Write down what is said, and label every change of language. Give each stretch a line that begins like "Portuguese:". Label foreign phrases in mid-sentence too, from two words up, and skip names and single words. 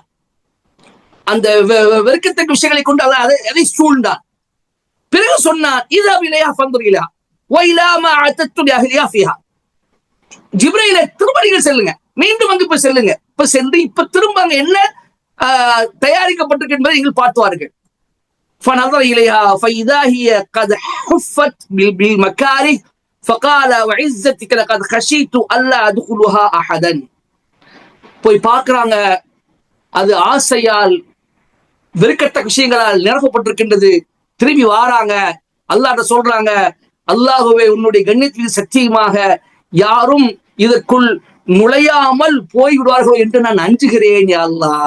Tamil: அந்த வெறுக்கத்தக்க விஷயங்களை கொண்டு அதை சூழ்ந்தார். பிறகு சொன்னார், ஜிப்ரீலே, திரும்ப நீங்கள் செல்லுங்க, மீண்டும் அங்கு போய் செல்லுங்க. இப்ப சென்று இப்ப திரும்ப அங்க என்ன தயாரிக்கப்பட்டிருக்கு என்பதை நீங்கள் பார்த்துவார்கள்.
Arabic: فنظر إليها فإذا هي قد حفت بالمكاره فقال وعزتك لقد خشيت ألا أدخلها أحدا.
Tamil: போய் பார்க்கறாங்க, அது ஆசையால் வெறுக்கத்தக்க விஷயங்களால் நிரப்பப்பட்டிருக்கின்றது. திரும்பி வாராங்க, அல்லாஹ்ட்ட சொல்றாங்க, அல்லாஹ்வே, உன்னுடைய கண்ணியத்தின் சத்தியமாக யாரும் இதற்குள் நுழையாமல் போய்விடுவார்களோ என்று நான் அஞ்சுகிறேன்
Arabic: يا الله.